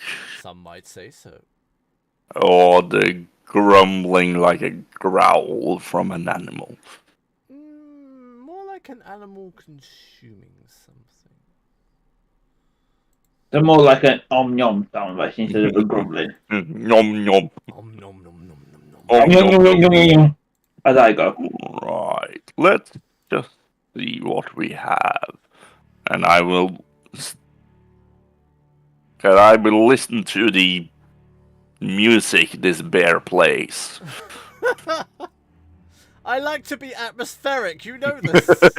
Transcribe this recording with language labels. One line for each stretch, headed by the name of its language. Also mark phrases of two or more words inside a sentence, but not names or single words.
English: Some might say so. or the grumbling like a growl from an animal. More like an animal consuming something. They're more like an om-nom sound like instead of a grumbling. Nom nom. Nom nom nom nom nom nom. Om, Yum, nom, yum, yum, yum, yum. As I go. Right, let's just see what we have, and I will listen to the music this bear plays. I like to be atmospheric, you know this.